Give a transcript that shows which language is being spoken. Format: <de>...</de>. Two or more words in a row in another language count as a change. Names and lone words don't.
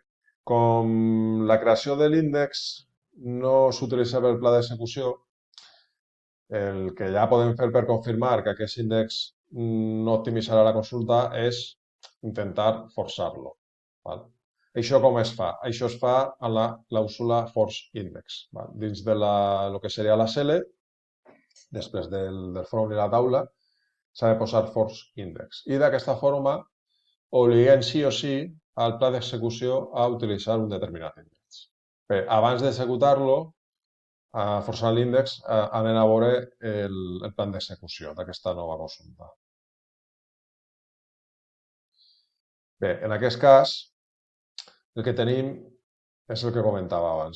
<ca>Com la creació de l'índex no s'utilitza pel pla d'execució, el que ja podem fer per confirmar que aquest índex no optimitzarà la consulta és intentar forçar-lo. Val? Això com es fa? Això es fa a la clàusula</ca> <en>force index.</en> <ca>Val? Dins de el que seria la CL, després del front i la taula, s'ha de posar</ca> <en>force index.</en> <ca>I d'aquesta forma obliguem sí o sí al pla d'execució a utilitzar un determinat índex. Bé, abans d'executar-lo, forçant l'índex, anem a veure el plan d'execució d'aquesta nova consulta. Bé, en aquest cas, el que tenim és el que comentava abans.</ca>